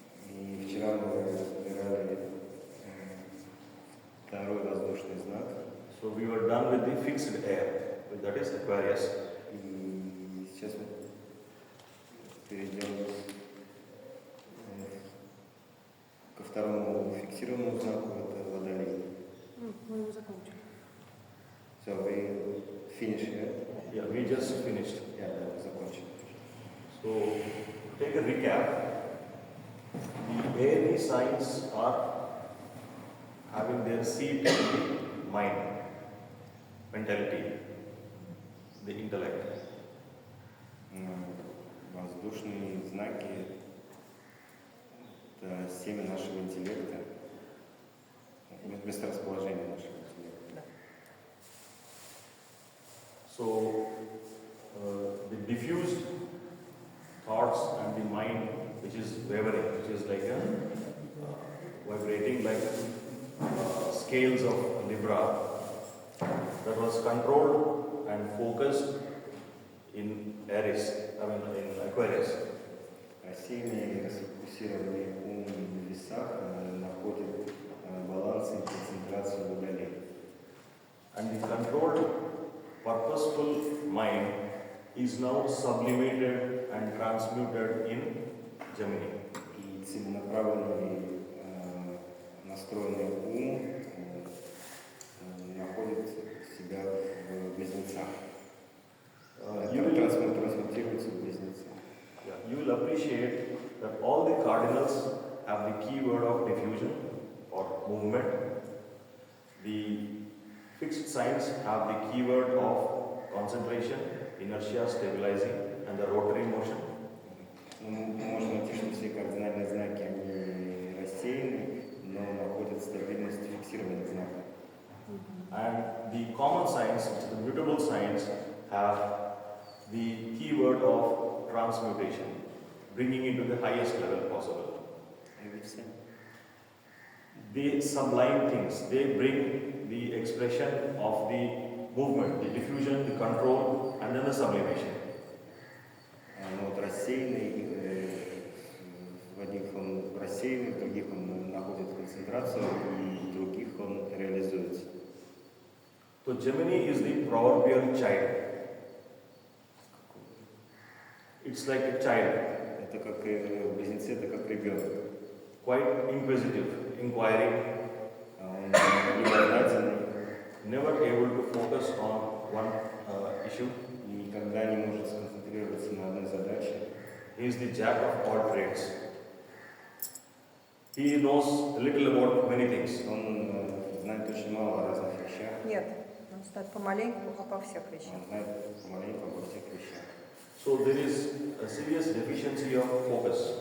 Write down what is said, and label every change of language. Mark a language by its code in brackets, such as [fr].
[ru] И вчера мы разбирали второй воздушный знак. [en] So we were done with the fixed air, that is Aquarius. [ru] И сейчас мы перейдем ко второму фиксированному знаку, это Водолей. Мы его закончили. [en] So we finish here. Yeah, we just finished. [ru] Я закончил. [en] So take a recap. The Aries signs are having their seat in the mind, mentality, the intellect. [ru] Воздушные знаки – это семя нашего интеллекта, месторасположение нашего интеллекта. [en] So the diffused thoughts and the mind, which is wavering, which is like a vibrating like scales of Libra, that was controlled and focused in Aries, in Aquarius. [ru] Рассеянный и расфокусированный ум в весах находит баланс и концентрацию в Водолее. [en] And the controlled, purposeful mind is now sublimated and transmuted in Gemini. [ru] И целенаправленный настроенный ум находит себя в близнецах. Трансмутируется в близнецах. [en] Yeah, you will appreciate that all the cardinals have the keyword of diffusion or movement. The fixed signs have the keyword of concentration, inertia, stabilizing, and the rotary motion. [ru] Можно найти, что все кардинальные знаки, они рассеяны, но находят стабильность в фиксированных знаках. [en] And the common signs, the mutable signs, have the keyword of transmutation, bringing it to the highest level possible. They sublime things, they bring the expression of the movement, the diffusion, the control, and then the sublimation. [ru] Но вот рассеянный, в одних он рассеянный, в других он находит концентрацию, и в других он реализуется. [en] So Gemini is the proverbial child. It's like a child. [ru] Это как близнецы, это как ребенок. [en] Quite inquisitive, inquiring, [ru] Любознательный, [en] never able to focus on one issue. [ru] никогда не может сконцентрироваться на одной задаче. [en] He is the jack of all trades. He knows little about many things. [ru] Он знает очень мало о разных вещах. Нет, он знает помаленьку обо всех вещах. Он знает помаленьку обо всех вещах. [en] So there is a serious deficiency of focus.